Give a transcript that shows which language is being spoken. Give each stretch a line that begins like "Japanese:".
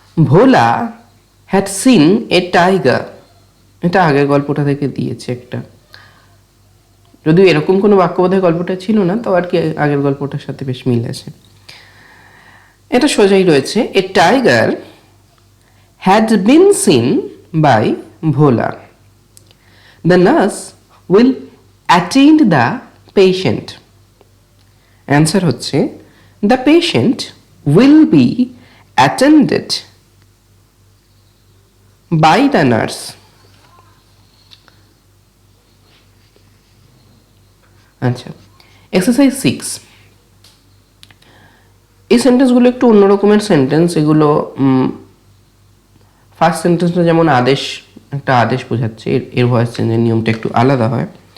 English: Bhola had seen a tiger,
Bangla: এটা আগের গল্পটা থেকে দিয়েছে একটা, যদিও এরকম কোনো বাক্য বোধহয় গল্পটা ছিল না, তো আর কি আগের গল্পটার সাথে বেশ মিল আছে। এটা সোজাই রয়েছে,
English: A tiger had been seen by Bhola. The nurse will attend the patient. Answer হচ্ছে the patient will be attended by the nurse.
Bangla: আচ্ছা, এক্সারসাইজ 6, এই সেন্টেন্সগুলো একটু অন্য রকমের সেন্টেন্স। এগুলো ফার্স্ট সেন্টেন্সটা যেমন আদেশ, একটা আদেশ বোঝাচ্ছে, এর ভয়েস চেঞ্জের নিয়মটা একটু আলাদা হয়।